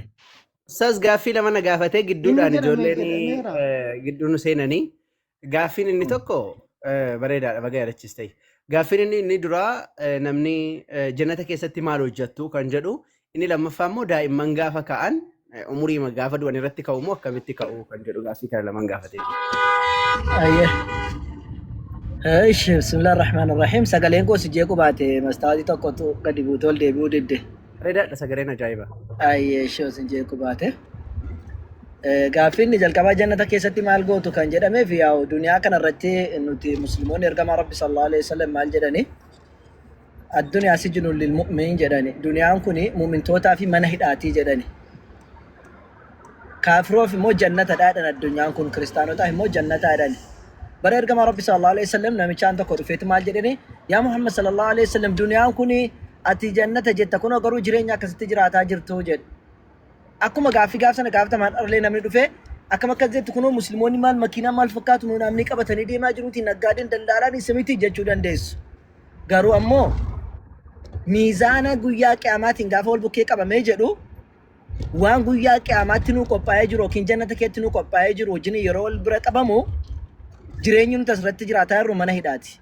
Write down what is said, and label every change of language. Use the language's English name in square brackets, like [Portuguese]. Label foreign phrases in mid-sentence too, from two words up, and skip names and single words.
[Oromo] Sas gaaffii lama na gaafatee gidduudhaan ijoolleen gidduun seenanii gaaffiin inni tokko bareedaadha baga yaadachis ta'e. Gaaffiin inni duraa namni jannata keessatti maal hojjettu kan jedhu inni lammaffaa immoo daa'imman gaafa ka'an umurii gaafa du'an irratti ka'u moo akkamitti ka'u kan jedhu gaaffii kana lamaan gaafatee. Ish [Arabic] بسم الله الرحمن الرحيم [Oromo] sagaleen koo si jeequ baate mastaatii tokkotu gadi buutee ol deebi'uu didde. Bareedaadha sagaleen ajaa'iba. Ishee si jeequ baate. Gaaffiin jalqabaa jannata keessatti maal gootu kan jedhameef yaa'u duniyaa kanarratti nuti musliimoonni ergamaa rabbi [Arabic] صلى الله عليه وسلم [Oromo] maal jedhani [Arabic] الدنيا سجن للمؤمنين [Oromo] jedhani duniyaan kuni mu'mintootaa fi mana hidhaatii jedhani. Kaafiroof immoo jannata dhaadhan addunyaan kun kiristaanotaaf immoo jannata dhaadhan. Bara ergamaa rabbi [Arabic] صلى الله عليه وسلم [Oromo] namichaan tokko dhufeeti maal jedhani yaa Muhammad [Arabic] صلى الله عليه وسلم [Oromo] duniyaan kuni ati jannata jetta kun garuu jireenya akkasitti jiraataa jirtu jedhe. Akkuma gaaffii gaafsana gaafatamaan dharlee namni dhufe akkam akkas jettu kunoo musliimoonni maal makiinaa maal fakkaatu nu namni qabatanii deemaa jiruuti naggaadeen daldaalaan isamiti jechuu dandeessu. Garuu ammoo miizaana guyyaa qiyaamaatiin gaafa wal bukkee qabamee jedhu waan guyyaa qiyaamaatti nu qophaa'ee jiru yookiin jannata keetti nu qophaa'ee jiru wajjin yeroo wal bira qabamu jireenyi nuti asirratti jiraataa jirru mana hidhaati.